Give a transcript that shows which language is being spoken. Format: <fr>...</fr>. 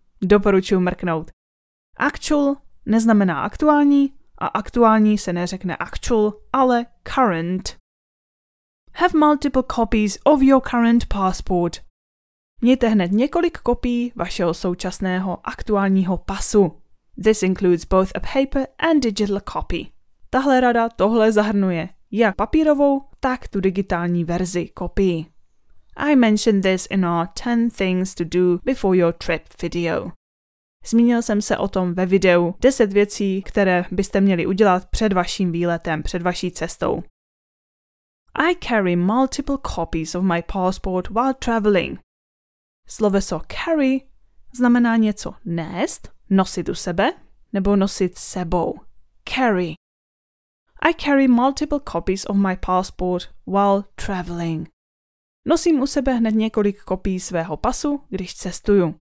<cs>Doporučuji mrknout. Actual neznamená aktuální a aktuální se neřekne actual, ale current.</cs> <en>Have multiple copies of your current passport.</en> <cs>Mějte hned několik kopií vašeho současného aktuálního pasu.</cs> <en>This includes both a paper and digital copy.</en> <cs>Tahle rada tohle zahrnuje jak papírovou, tak tu digitální verzi kopii.</cs> <en>I mentioned this in our 10 things to do before your trip video.</en> <cs>Zmínil jsem se o tom ve videu 10 věcí, které byste měli udělat před vaším výletem, před vaší cestou.</cs> <en>I carry multiple copies of my passport while traveling.</en> <cs>Sloveso carry znamená něco nést, nosit u sebe, nebo nosit s sebou. Carry.</cs> <en>I carry multiple copies of my passport while traveling.</en> <cs>Nosím u sebe hned několik kopií svého pasu, když cestuju.</cs>